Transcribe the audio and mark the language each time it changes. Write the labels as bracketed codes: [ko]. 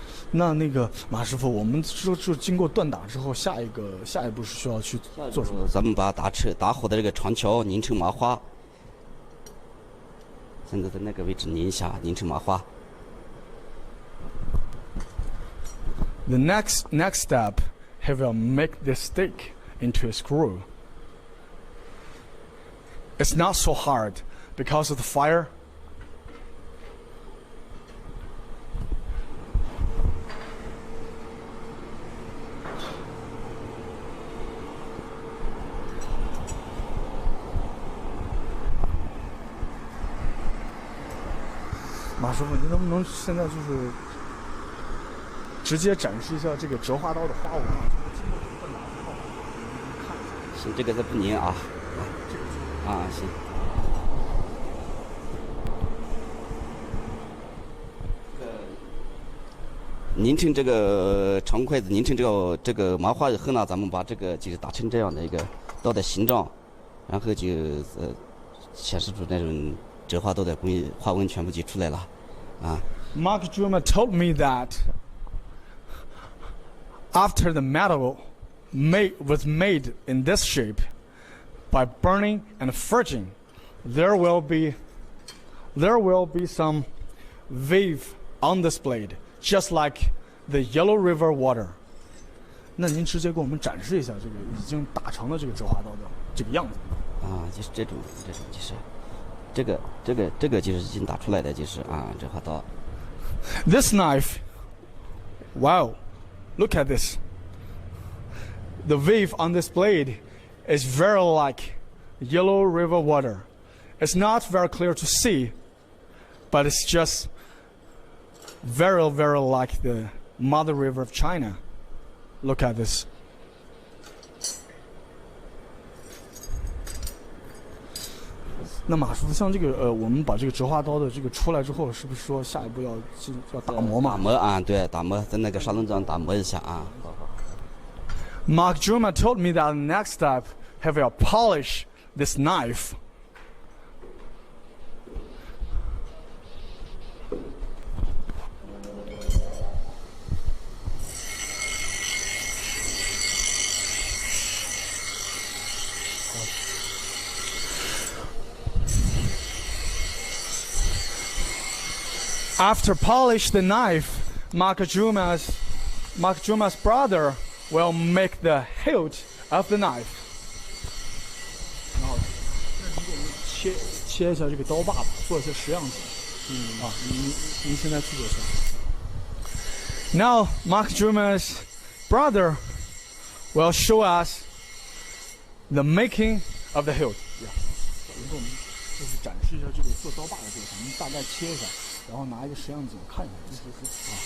[zh] 那个马师傅，我们就经过锻打之后，下一步是需要去做什么？咱们把打火的这个长条拧成麻花，现在在那个位置拧一下，拧成麻花。 [en] The next step, he will make the stick into a screw. It's not so hard because of the fire. [zh] 马师傅，您能不能现在就是直接展示一下这个折花刀的花纹啊？经过这个锻打之后，你看一下。行，这个再不拧啊。啊，行。拧成这个长筷子，拧成这个麻花以后呢，咱们把这个就是打成这样的一个刀的形状，然后就显示出那种折花刀的花纹全部就出来了，啊。 [en] Mark Juma told me that after the metal was made in this shape by burning and forging, there will be some wave on this blade, just like the Yellow River water. [zh] 那您直接给我们展示一下这个已经打成的这个折花刀的这个样子。啊，就是这种就是这个就是已经打出来的就是啊折花刀。 [en] This knife, wow, look at this. The wave on this blade is very like Yellow River water. It's not very clear to see, but it's just very, very like the Mother River of China. Look at this. [zh] 那马师傅，像这个我们把这个折花刀的这个出来之后，是不是说下一步要打磨嘛？打磨啊，对，打磨，在那个砂轮上打磨一下啊。好好。 [en] Mark Juma told me that the next step, he will polish this knife. After polish the knife, Mark Juma's brother will make the hilt of the knife. [zh] 然后，那您给我们切一下这个刀把吧，做一些实样子。啊，您现在去做一下。 [en] Now, Mark Juma's brother will show us the making of the hilt. [zh] 您给我们就是展示一下这个做刀把的过程，您大概切一下。然后拿一个实样子我看一下，啊，